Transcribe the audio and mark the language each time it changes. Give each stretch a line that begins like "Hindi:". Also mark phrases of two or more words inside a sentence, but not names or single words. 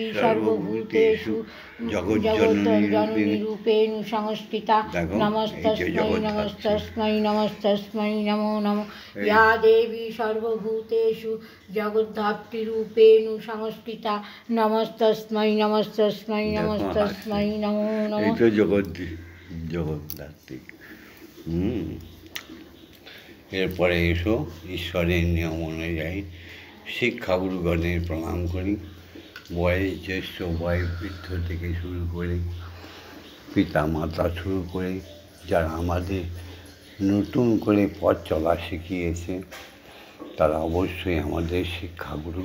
Sanskrit: देवी सर्वभूतेषु जगज्जननीरूपेण संस्थिता
Bangla: देखो,
Sanskrit: नमस्तस्मै जगत नमस्तस्मै नमस्तस्मै नमो नमः या देवी सर्वभूतेषु जगद्धात्रीरूपेण संस्थिता नमस्तस्मै नमस्तस्मै नमस्तस्मै नमो
Bangla: এই
Sanskrit: नमः
Bangla: তো জগদ্ধাত্রী। এরপরে এসো ঈশ্বরের নিয়ম অনুযায়ী শিক্ষাগুরুগণের প্রণাম করি। বয়স জ্যেষ্ঠ বয়োবৃদ্ধ থেকে শুরু করে পিতা মাতা শুরু করে যারা আমাদের নতুন করে পথ চলা শিখিয়েছে তারা অবশ্যই আমাদের শিক্ষাগুরু।